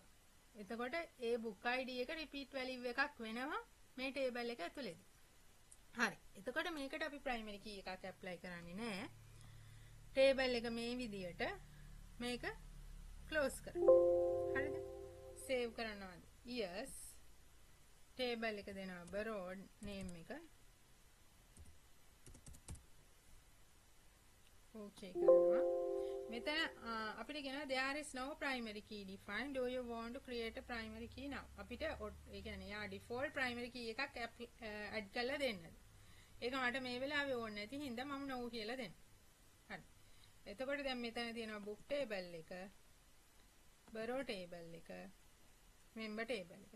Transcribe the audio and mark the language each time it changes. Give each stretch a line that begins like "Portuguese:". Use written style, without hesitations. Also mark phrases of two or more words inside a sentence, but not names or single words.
Sinhala: එතකොට ඒ
English: book id
Sinhala: එක
English: repeat value
Sinhala: එකක් වෙනවා මේ table එක ඇතුළේදී. හරි. එතකොට මේකට අපි
English: primary key
Sinhala: එකක් apply කරන්නේ නැහැ. table එක මේ විදියට මේක close කරනවා. හරිද? save කරනවාද? yes. table එක දෙනවා
English: borrowed name
Sinhala: එක. okay කරනවා. මෙතන අපිට කියනවා
English: there is no primary key defined. Do you want to create a primary key now?
Sinhala: අපිට ඒ කියන්නේ යා
English: default primary key
Sinhala: එකක් add කරලා දෙන්නද. ඒක මට මේ වෙලාවේ ඕනේ නැති හින්දා මම no කියලා දෙන්න. හරි. එතකොට දැන් මෙතන තියෙනවා
English: book table
Sinhala: එක,
English: borrow table
Sinhala: එක,
English: member table
Sinhala: එක.